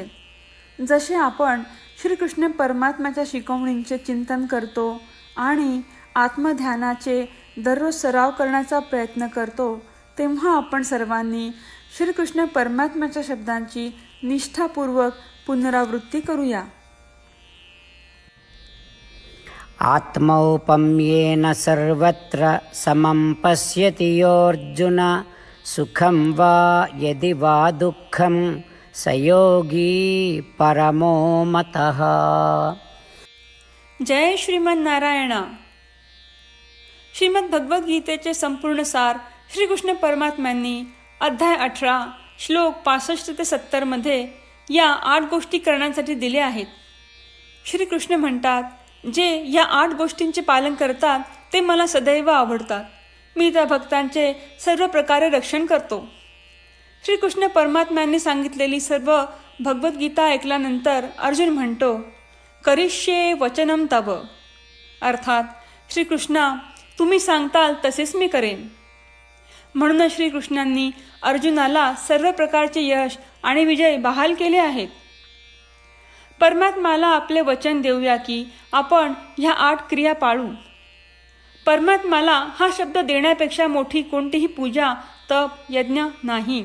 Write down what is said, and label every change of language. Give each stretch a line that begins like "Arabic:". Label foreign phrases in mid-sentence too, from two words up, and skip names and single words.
Marathi: जसे आपण श्रीकृष्ण परमात्म्याच्या शिकवणींचे चिंतन करतो आणि आत्मध्यानाचे दररोज सराव करण्याचा प्रयत्न करतो, तेव्हा आपण सर्वांनी श्रीकृष्ण परमात्म्याच्या शब्दांची निष्ठापूर्वक पुनरावृत्ती करूया.
Sanskrit: आत्मौपम्येन सर्वत्र समं पश्यति योऽर्जुन सुखं वा यदि वा दुःखं स योगी परमो मतः.
Marathi: जय श्रीमन नारायणा. श्रीमद भगवद्गीतेचे संपूर्ण सार श्रीकृष्ण परमात्म्यांनी अध्याय 18 श्लोक 65 ते 70 मध्ये या 8 गोष्टी करण्यासाठी दिल्या आहेत. श्रीकृष्ण म्हणतात, जे या 8 गोष्टींचे पालन करतात ते मला सदैव आवडतात. मी त्या भक्तांचे सर्व प्रकारे रक्षण करतो. श्रीकृष्ण परमात्म्यांनी सांगितलेली सर्व भगवद्गीता ऐकल्यानंतर अर्जुन म्हणतो,
Sanskrit: करिष्ये वचनम तव.
Marathi: अर्थात, श्रीकृष्णा, तुम्ही सांगताल तसेच मी करेन. म्हणूनच श्रीकृष्णांनी अर्जुनाला सर्व प्रकारचे यश आणि विजय बहाल केले आहेत. परमात्म्याला आपले वचन देऊया की आपण ह्या 8 क्रिया पाळू. परमात्म्याला हा शब्द देण्यापेक्षा मोठी कोणतीही पूजा, तप, यज्ञ नाही.